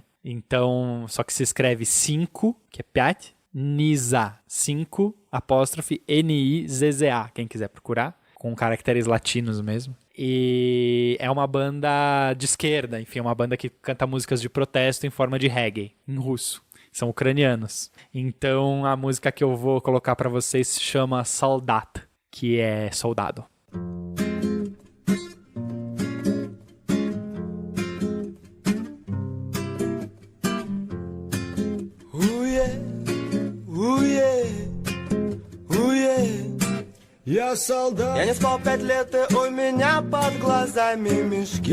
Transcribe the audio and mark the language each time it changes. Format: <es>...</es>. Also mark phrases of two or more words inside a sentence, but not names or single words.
<pt>Então, só que se escreve 5, que é Pyat, Niza, 5, apóstrofe, N-I-Z-Z-A, quem quiser procurar, com caracteres latinos mesmo. E é uma banda de esquerda, enfim, é uma banda que canta músicas de protesto em forma de reggae, em russo. São ucranianos. Então a música que eu vou colocar pra vocês se chama Soldat, que é soldado.</pt> <ru>Я солдат. Я не спал 5 лет, и у меня под глазами мешки.</ru>